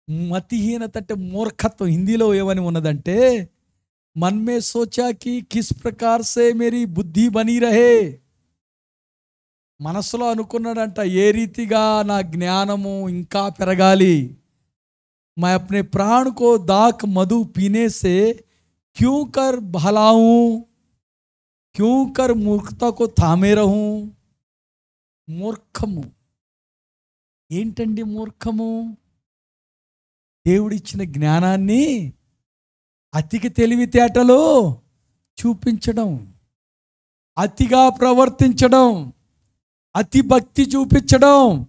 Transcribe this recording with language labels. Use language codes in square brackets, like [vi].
[te] మతిహీనత అంటే మూర్ఖత్వం. హిందీలో ఏమని ఉన్నదంటే, [hi] మన్మే సోచాకి కిస్ ప్రకార్ సే మేరీ బుద్ధి బనీ రహే. [te] మనసులో అనుకున్నాడంట, ఏ రీతిగా నా జ్ఞానము ఇంకా పెరగాలి. [hi] मैं अपने प्राण को दाक मधु पीने से क्यों कर बहलाऊं, क्यों कर मूर्खता को थामे रहूं. [te] మూర్ఖము ఏంటండి? మూర్ఖము దేవుడిచ్చిన జ్ఞానాన్ని అతికి తెలివితేటలు చూపించడం, అతిగా ప్రవర్తించడం, అతి భక్తి చూపించడం.